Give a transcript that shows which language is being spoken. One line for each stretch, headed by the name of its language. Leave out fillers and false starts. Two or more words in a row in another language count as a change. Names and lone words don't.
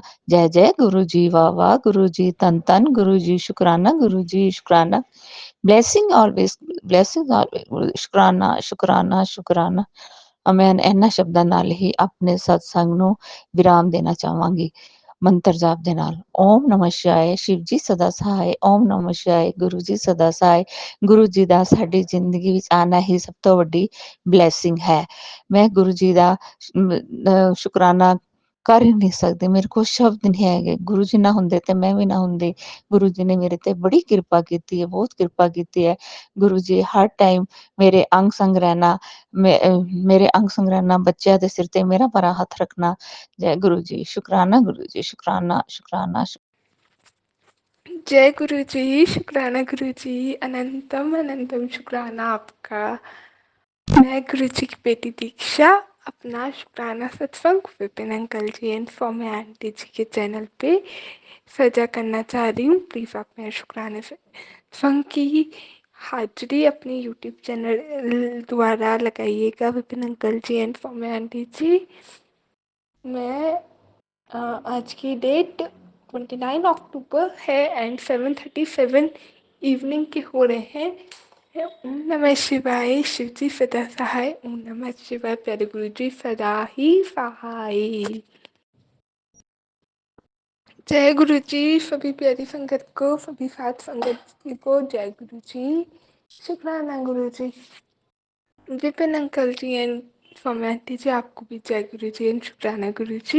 Punjabi: ਜੈ ਜੈ ਗੁਰੂ ਜੀ, ਵਾਹ ਵਾਹ ਗੁਰੂ ਜੀ, ਧੰਨ ਧੰਨ ਗੁਰੂ ਜੀ, ਸ਼ੁਕਰਾਨਾ ਗੁਰੂ ਜੀ, ਸ਼ੁਕਰਾਨਾ।
English: blessing always, blessing always, ਸ਼ੁਕਰਾਨਾ ਸ਼ੁਕਰਾਨਾ ਸ਼ੁਕਰਾਨਾ।
Punjabi: ਮੈਂ ਇਹਨਾਂ ਸ਼ਬਦਾਂ ਨਾਲ ਹੀ ਆਪਣੇ ਸਤਸੰਗ ਨੂੰ ਵਿਰਾਮ ਦੇਣਾ ਚਾਹਾਂਗੀ ਮੰਤਰ ਜਾਪ ਦੇ ਨਾਲ।
Hindi: ओम नमः शिवाय शिव जी सदा सहाय। ओम नमः शिवाय गुरु जी सदा सहाय।
Punjabi: ਗੁਰੂ ਜੀ ਦਾ ਸਾਡੀ ਜ਼ਿੰਦਗੀ ਵਿੱਚ ਆਉਣਾ ਹੀ ਸਭ ਤੋਂ ਵੱਡੀ ਬਲੈਸਿੰਗ ਹੈ। ਮੈਂ ਗੁਰੂ ਜੀ ਦਾ ਸ਼ੁਕਰਾਨਾ ਕਰ ਹੀ ਨਹੀਂ ਸਕਦੀ, ਮੇਰੇ ਕੋਲ ਸ਼ਬਦ ਨਹੀਂ ਹੈਗੇ। ਗੁਰੂ ਜੀ ਨਾ ਹੁੰਦੇ ਤੇ ਮੈਂ ਵੀ ਨਾ ਹੁੰਦੀ। ਗੁਰੂ ਜੀ ਨੇ ਮੇਰੇ ਤੇ ਬੜੀ ਕਿਰਪਾ ਕੀਤੀ ਹੈ, ਬਹੁਤ ਕਿਰਪਾ ਕੀਤੀ ਹੈ। ਗੁਰੂ ਜੀ ਹਰ ਟਾਈਮ ਮੇਰੇ ਅੰਗ ਸੰਗ ਰਹਿਣਾ, ਮੇਰੇ ਅੰਗ ਸੰਗ ਰਹਿਣਾ, ਬੱਚਿਆਂ ਦੇ ਸਿਰ ਤੇ ਮੇਰਾ ਭਰਾ ਹੱਥ ਰੱਖਣਾ।
Hindi: जय गुरु जी, शुकराना गुरु जी, शुकराना शुकराना। जय गुरु जी, शुक्राना गुरु जी, अनंतम अनंतम शुक्राना आपका। मैं गुरु जी की बेटी दीक्षा अपना शुक्राना सत्संग विपिन अंकल जी एंड सौम्या आंटी जी के चैनल पे सजा करना चाह रही हूँ। प्लीज़ आप मेरे शुक्राने सत्संग की हाजिरी अपने यूट्यूब चैनल द्वारा लगाइएगा विपिन अंकल जी एंड सौम्या आंटी जी। मैं आज की डेट 29 अक्टूबर है एंड 7:37 इवनिंग के हो रहे हैं। ओम नमः शिवाय शिव जी सदा सहाय। ओम नमः शिवाय प्यारे गुरु जी सदा ही सहाय। जय गुरु जी सभी प्यारी संगत को, सभी साथ संगत को जय गुरु जी, शुक्राना गुरु जी। विपिन अंकल जी एंड सौम्या आंटी जी आपको भी जय गुरु जी एंड शुक्राना गुरु जी।